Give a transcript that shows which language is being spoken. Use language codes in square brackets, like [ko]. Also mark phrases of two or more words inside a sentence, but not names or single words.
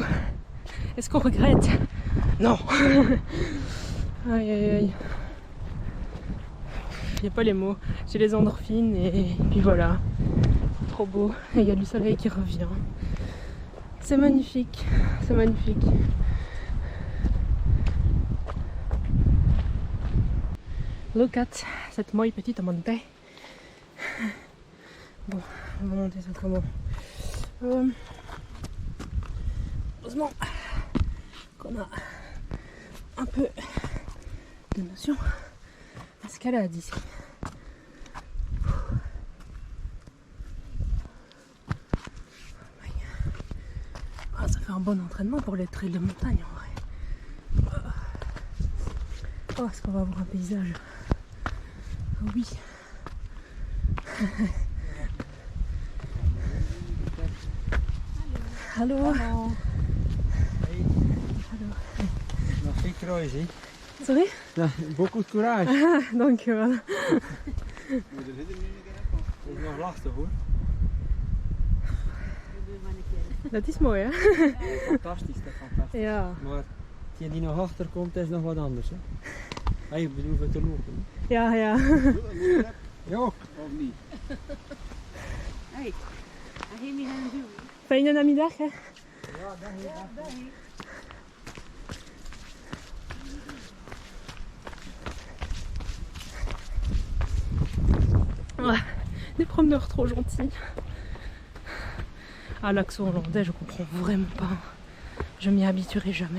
[fr] Est-ce qu'on regrette? Non. Aïe aïe aïe. Il n'y a pas les mots. J'ai les endorphines et puis voilà. Trop beau. Et il y a du soleil qui revient. C'est magnifique. C'est magnifique. [en] Look at [fr] cette molle petite montée. Bon, on va monter ça comment? Heureusement qu'on a un peu de notion d'escalade ici. Ah, ça fait un bon entraînement pour les trails de montagne en vrai. Oh, est-ce qu'on va avoir un paysage? Oui. [nl] Hallo. Hallo. Hey. Hallo. Nog geen kruis, hè? Sorry? Ja, [fr] beaucoup de courage. [nl] Dankjewel. Dat is nog lastig hoor. Dat is mooi, hè? Fantastisch, dat fantastisch. Ja. Maar die nog achter komt, is nog wat anders. Hè? Hey, ik bedoel voor te lopen. Ja, ja. Ja, of niet? Hey, hij heeft niet aan doen. Fijne namiddag, hè? Ja, dag hier. [fr] Des promeneurs trop gentils. Ah, l'accent hollandais, je comprends vraiment pas. Je m'y habituerai jamais.